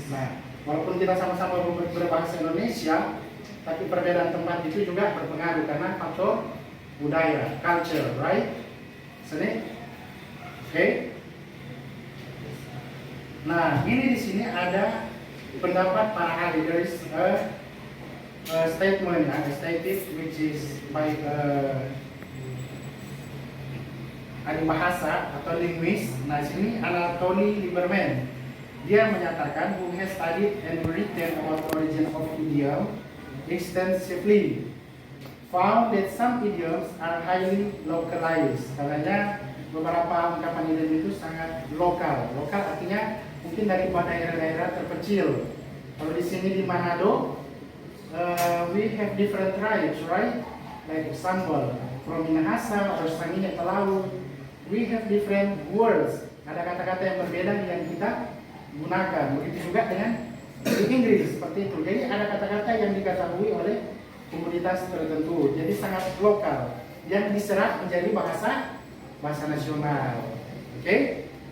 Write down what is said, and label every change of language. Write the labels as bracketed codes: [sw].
[id] Nah, walaupun kita sama-sama berbahasa Indonesia, tapi perbedaan tempat itu juga berpengaruh karena faktor budaya, [en] culture, right? [id] Sini, oke? Nah, ini di sini ada pendapat para ahli. [en] There is a statement, a statement which is by [id] ahli bahasa atau [en] linguist. [id] Nah, sini [en] Anatoly Lieberman. [id] Dia menyatakan [en] who has studied and written about origin of idiom extensively, found that some idioms are highly localized. [id] Katanya beberapa ungkapan idiom itu sangat lokal. Lokal artinya mungkin dari daerah-daerah terpencil. Kalau di sini di Manado, [en] we have different tribes, right? Like example, from Minahasa or Sangihe Talaut, we have different words. [id] Ada kata-kata yang berbeda yang kita gunakan. Begitu juga dengan di Inggris seperti itu. Jadi ada kata-kata yang diketahui oleh komunitas tertentu. Jadi sangat lokal yang diserap menjadi bahasa nasional. Oke?